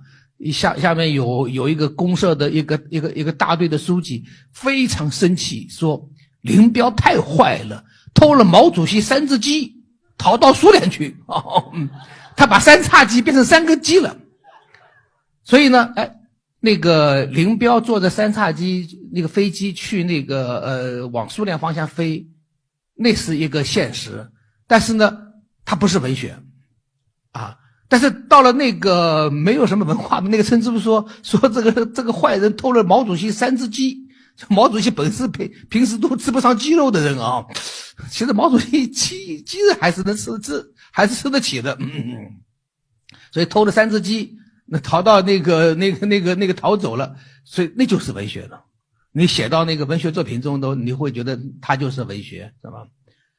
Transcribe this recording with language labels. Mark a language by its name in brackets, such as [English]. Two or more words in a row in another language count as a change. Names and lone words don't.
[Chinese] 下面有一個公社的一個大隊的書記非常生氣，說林彪太壞了，偷了毛主席3隻雞逃到蘇聯去，他把三叉戟變成3個雞了。所以呢，林彪坐着三叉戟飛機去往蘇聯方向飛，那是一個現實，但是呢它不是文學啊。但是到了沒有什麼文化的村支部說這個壞人偷了毛主席3隻雞，毛主席本是平時都吃不上雞肉的人啊，其實毛主席雞還是能還是吃得起的，所以偷了3隻雞，那逃到逃走了，所以那就是文學了。你寫到文學作品中都，你會覺得它就是文學，是吧？